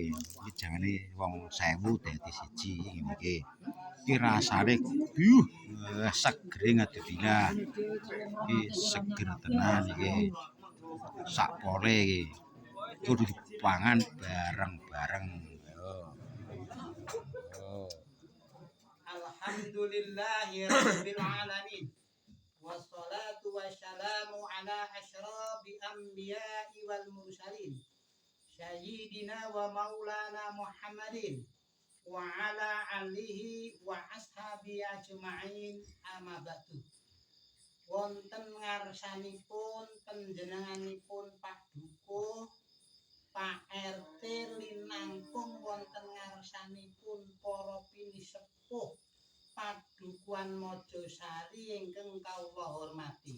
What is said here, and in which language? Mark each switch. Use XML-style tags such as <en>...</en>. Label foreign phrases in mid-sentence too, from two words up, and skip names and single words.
<jv>Iki jangane wong sewu dadi siji ngene iki. Iki rasane segere ngadebilah. Iki seger tenan iki. Sak pole iki. Kudu dipangan bareng-bareng.</jv> <ar>الحمد لله رب العالمين. والصلاة والسلام على أشرف الأنبياء والمرسلين. سيدنا ومولانا محمد وعلى آله وأصحاب أجمعين أما بعد.</ar> <jv>Wonten ngarsanipun panjenenganipun Pak Dukuh, Pak RT linangkung wonten ngarsanipun para pinisepuh Padukuhan Mojosari ingkang kawula hormati.</jv>